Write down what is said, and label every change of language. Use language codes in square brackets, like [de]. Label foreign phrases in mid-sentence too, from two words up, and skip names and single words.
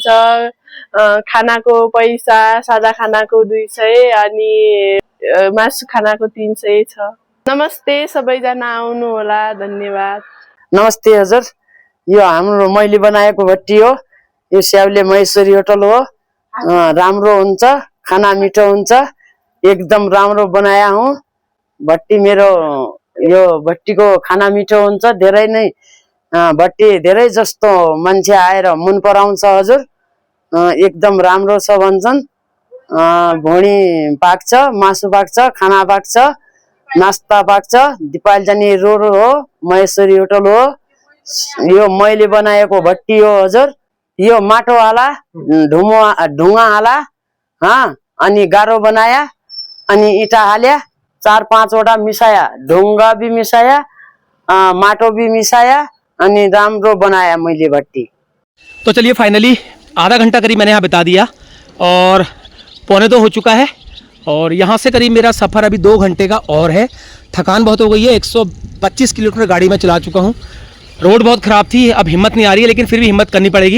[ne] खानाको पैसा सादा खानाको 200 अनि मासु खानाको 300 छ। नमस्ते, सबैजना आउनु होला, धन्यवाद। नमस्ते हजुर, यो हाम्रो मैले बनाएको भट्टी हो। यो स्याउले महेश्वरी होटल हो। राम्रो हुन्छ, खाना मिठो हुन्छ, एकदम राम्रो बनाया हूँ। भट्टी मेरो यो भट्टीको खाना मिठो हुन्छ, धेरै नै भट्टी धेरै जस्तो मान्छे आएर मन पराउँछ हजुर। एकदम राम्रो छ भन्छन्। भुँडी पाक्छ, मासु पाक्छ, खाना पाक्छ, नास्ता पाक्छ। दिपायल जाने रोड हो, महेश्वरी होटल हो। यो मैले बनाएको भट्टी हो हजुर। यो माटोवाला ढुङ्गावाला अनि गाह्रो बनाया अनि इँटा हाल्या 4-5 वटा मिसाया, ढुङ्गा भी मिसाया, माटो भी मिसाया अनि राम्रो बनाया मैले भट्टी। [hi] तो चलिए फाइनली आधा घंटा करीब मैंने यहाँ बिता दिया और 1:45 हो चुका है और यहाँ से करीब मेरा सफ़र अभी 2 घंटे का और है। थकान बहुत हो गई है, 125 किलोमीटर गाड़ी में चला चुका हूँ। रोड बहुत ख़राब थी, अब हिम्मत नहीं आ रही है, लेकिन फिर भी हिम्मत करनी पड़ेगी।